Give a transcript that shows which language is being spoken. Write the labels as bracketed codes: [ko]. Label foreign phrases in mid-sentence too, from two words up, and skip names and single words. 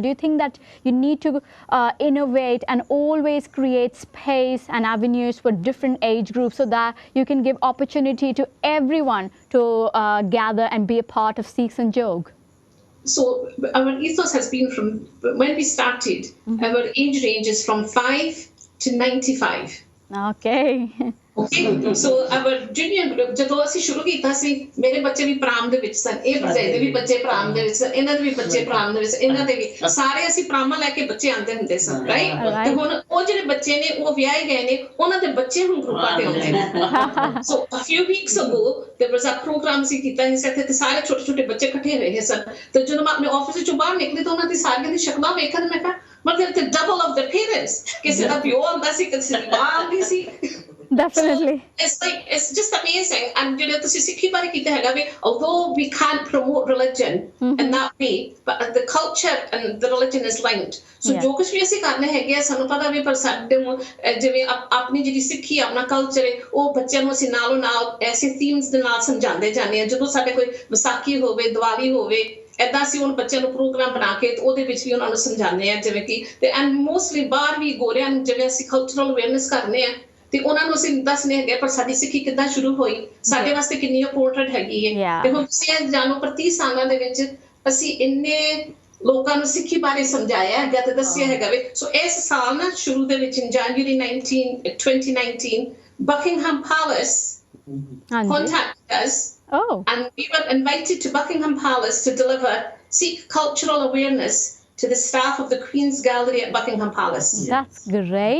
[en] Do you think that you need to innovate and always create space and avenues for different age groups so that you can give opportunity to everyone to gather and be a part of Sikh Sanjog? So our ethos has been, from when we started, our age range is from 5 to 95. Okay. Okay, so our junior group, [pa] ਜਦੋਂ ਅਸੀਂ ਸ਼ੁਰੂ ਕੀਤਾ ਸੀ, ਮੇਰੇ ਬੱਚੇ ਵੀ ਪ੍ਰਾਮ ਦੇ ਵਿੱਚ ਸਨ, ਇਹ ਭਰਜਾਈ ਦੇ ਵੀ ਬੱਚੇ ਪ੍ਰਾਮ ਦੇ ਵਿੱਚ ਸਨ, ਇਹਨਾਂ ਦੇ ਵੀ ਬੱਚੇ ਪ੍ਰਾਮ ਦੇ ਵਿੱਚ, ਇਹਨਾਂ ਦੇ ਵੀ ਸਾਰੇ ਅਸੀਂ ਪ੍ਰਾਮਾਂ ਲੈ ਕੇ ਬੱਚੇ ਆਉਂਦੇ ਹੁੰਦੇ ਸਨ, ਰਾਈਟ? ਤੇ ਹੁਣ ਉਹ ਜਿਹੜੇ ਬੱਚੇ ਨੇ ਉਹ ਵਿਆਹੇ ਗਏ ਨੇ, ਉਹਨਾਂ ਦੇ ਬੱਚੇ ਹੁਣ ਗਰੁੱਪਾਂ ਤੇ ਆਉਂਦੇ ਨੇ. [en] So a few weeks ago there was a program [pa] ਅਸੀਂ ਕੀਤਾ ਸੀ ਇੱਥੇ, ਤੇ ਸਾਰੇ ਛੋਟੇ ਛੋਟੇ ਬੱਚੇ ਇਕੱਠੇ ਹੋਏ ਸਨ. ਤੇ ਜਦੋਂ ਮੈਂ ਆਪਣੇ ਆਫਿਸ ਚੋਂ ਬਾਹਰ ਨਿਕਲੀ ਤਾਂ ਉਹਨਾਂ ਦੀ ਸਾਰਿਆਂ ਦੀ ਸ਼ਕਲਾਂ ਵੇਖਣ, ਮੈਂ ਕਿਹਾ ਮਤਲਬ ਤੇ [en] double of their parents, [pa] ਕਿਸੇ ਦਾ ਪਿਓ ਆਉਂਦਾ ਸੀ, ਕਿਸੇ ਦੀ ਮਾਂ ਆਉਂਦੀ ਸੀ. [en] Definitely. So it's just amazing. And [pa] ਤੁਸੀਂ ਸਿੱਖੀ ਬਾਰੇ ਕੀਤਾ ਹੈਗਾ ਵੀ, [en] although we can't promote religion in that way, but the culture and the religion is linked. [pa] So ਜੋ ਕੁਝ ਵੀ ਅਸੀਂ ਕਰਨੇ ਹੈਗੇ ਆ, ਸਾਨੂੰ ਪਤਾ ਵੀ ਪਰ ਸਾਡੇ ਜਿਵੇਂ ਆਪਣੀ ਜਿਹੜੀ ਸਿੱਖੀ ਆਪਣਾ ਕਲਚਰ ਹੈ, ਉਹ ਬੱਚਿਆਂ ਨੂੰ ਅਸੀਂ ਨਾਲੋਂ ਨਾਲ ਐਸੇ ਥੀਮਸ ਦੇ ਨਾਲ ਸਮਝਾਉਂਦੇ ਜਾਂਦੇ ਹਾਂ. ਜਦੋਂ ਸਾਡੇ ਕੋਈ ਵਿਸਾਖੀ ਹੋਵੇ, ਦੀਵਾਲੀ ਹੋਵੇ, ਏਦਾਂ ਅਸੀਂ ਹੁਣ ਬੱਚਿਆਂ ਨੂੰ ਪ੍ਰੋਗਰਾਮ ਬਣਾ ਕੇ ਉਹਦੇ ਵਿੱਚ ਵੀ ਉਹਨਾਂ ਨੂੰ ਸਮਝਾਉਂਦੇ ਹਾਂ, ਜਿਵੇਂ ਕਿ ਤੇ [en] and mostly [pa] ਬਾਹਰ ਵੀ ਗੋਰਿਆਂ ਨੂੰ ਜਿਵੇਂ ਅਸੀਂ [en] cultural awareness [pa] ਕਰਨੇ ਆ, ਤੇ ਉਹਨਾਂ ਨੂੰ ਅਸੀਂ ਦੱਸਨੇ ਹੈਗੇ ਪਰ ਸਾਡੀ ਸਿੱਖੀ ਕਿੱਦਾਂ ਸ਼ੁਰੂ ਹੋਈ, ਸਾਡੇ ਵਾਸਤੇ ਕਿੰਨੀ ਇੰਪੋਰਟੈਂਟ ਹੈਗੀ ਹੈ. ਤੇ ਹੁਣ ਤੁਸੀਂ ਇਹ ਜਾਣੋ 30 ਸਾਲਾਂ ਦੇ ਵਿੱਚ ਅਸੀਂ ਇੰਨੇ ਲੋਕਾਂ ਨੂੰ ਸਿੱਖੀ ਬਾਰੇ ਸਮਝਾਇਆ ਹੈਗਾ ਤੇ ਦੱਸਿਆ ਹੈਗਾ ਵੇ. ਸੋ ਇਸ ਸਾਲ ਨਾ ਸ਼ੁਰੂ ਦੇ ਵਿੱਚ [en] January 2019 Buckingham Palace contacted us. And we were invited to Buckingham Palace to deliver Sikh cultural awareness to the staff of the Queen's Gallery at Buckingham Palace. That's great.